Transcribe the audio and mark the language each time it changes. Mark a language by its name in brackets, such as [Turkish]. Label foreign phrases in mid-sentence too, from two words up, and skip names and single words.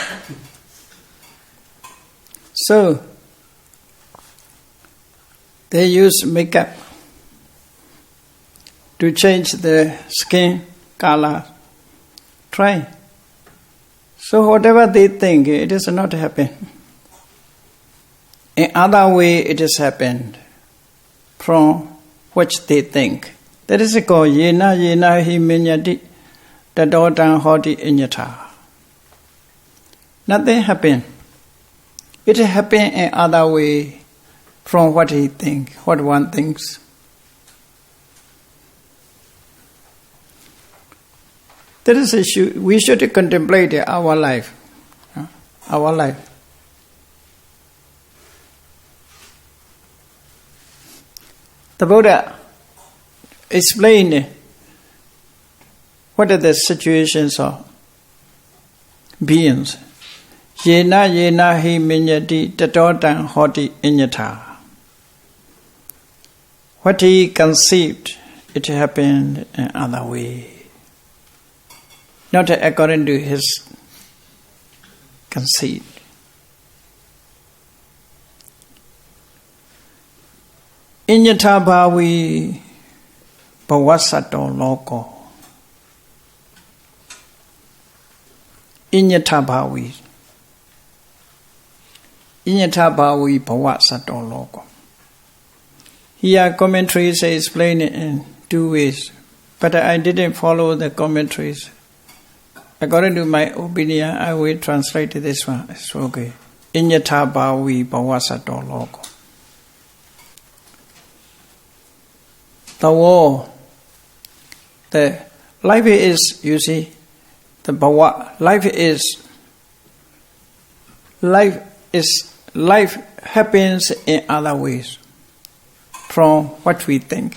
[English] So, they use makeup to change the skin color. Try. So whatever they think, it does not happen. In other way, it has happened from which they think. That is called [Pali] yena hi minyati tadotan hoti inyata. [English] Nothing happened. It happened in other way from what he thinks, what one thinks. That is issue. We should contemplate our life. Our life. The Buddha explained what are the situations of beings. [Pali] Yena hi minyati tadotan hoti inyata. [English] What he conceived, it happened in other way. Not according to his conceit. [Pali] Inyata bhavi bhavasato loko. Inyata bhavi. Inyata bhavi bhavasato loko. [English] Here commentaries explain it in two ways, but I didn't follow the commentaries. According to my opinion, I will translate this one. It's okay. Inyata bhavi bhavasato loko. The war, the life is, you see, the bhava, life happens in other ways from what we think.